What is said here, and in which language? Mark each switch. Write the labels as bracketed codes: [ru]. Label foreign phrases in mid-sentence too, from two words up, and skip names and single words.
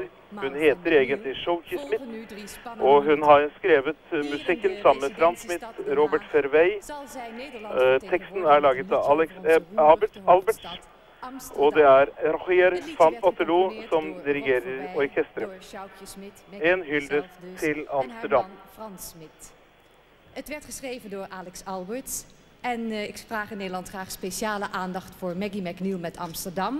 [no] Hun heter egentlig Shoki Smith, og hun har skrevet musikken sammen med Frans Smith, Robert Verwey. Teksten er laget av Alex Alberts, og det er Roger van Otterlo som dirigerer orkestret. En hyldest til Amsterdam. [nl] Het werd geschreven door Alex Alberts en ik vraag in Nederland graag speciale aandacht voor Maggie McNeil met Amsterdam.